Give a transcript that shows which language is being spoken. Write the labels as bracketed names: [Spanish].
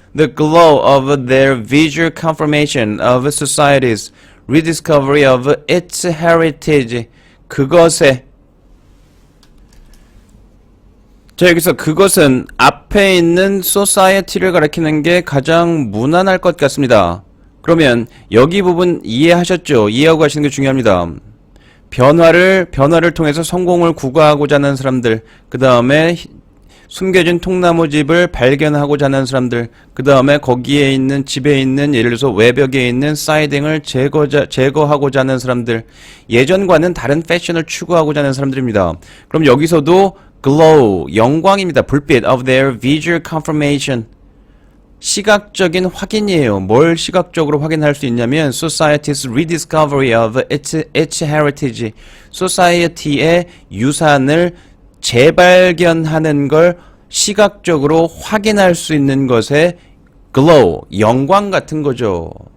[English] The glow of their visual confirmation of society's rediscovery of its heritage. [Korean] 그것에, 자 여기서 그것은 앞에 있는 society를 가리키는 게 가장 무난할 것 같습니다. 그러면 여기 부분 이해하셨죠? 이해하고 가시는 게 중요합니다. 변화를 통해서 성공을 구가하고자 하는 사람들, 그 다음에 숨겨진 통나무집을 발견하고자 하는 사람들, 그 다음에 거기에 있는 집에 있는 예를 들어서 외벽에 있는 사이딩을 제거하고자 하는 사람들, 예전과는 다른 패션을 추구하고자 하는 사람들입니다. 그럼 여기서도 glow, 영광입니다. 불빛 [English] of their visual confirmation, [Korean] 시각적인 확인이에요. 뭘 시각적으로 확인할 수 있냐면 [English] society's rediscovery of its heritage, [Korean] society의 유산을 재발견하는 걸 시각적으로 확인할 수 있는 것에 glow, 영광 같은 거죠.